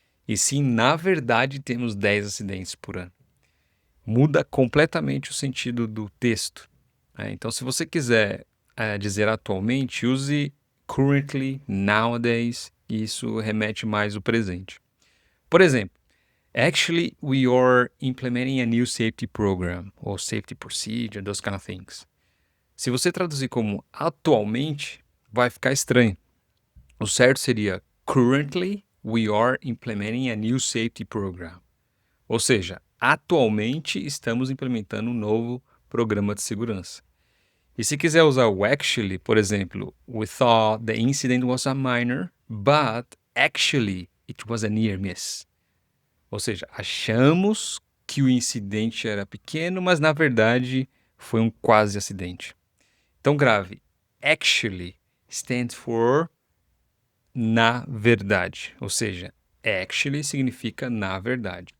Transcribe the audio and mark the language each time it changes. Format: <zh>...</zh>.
<pt>E sim, na verdade, temos 10 acidentes por ano. Muda completamente o sentido do texto. Então, se você quiser dizer atualmente, use currently, nowadays, e isso remete mais ao presente. Por exemplo,</pt> <en>actually, we are implementing a new safety program, or safety procedure, those kind of things.</en> <pt>Se você traduzir como atualmente, vai ficar estranho. O certo seria</pt> <en>currently, we are implementing a new safety program.</en> <pt>Ou seja, atualmente estamos implementando um novo programa de segurança. E se quiser usar o actually, por exemplo,</pt> <en>we thought the incident was a minor, but actually it was a near miss.</en> <pt>Ou seja, achamos que o incidente era pequeno, mas na verdade foi um quase acidente. Então grave,</pt> <en>actually stands for</en> <pt>na verdade, ou seja, actually significa na verdade.</pt>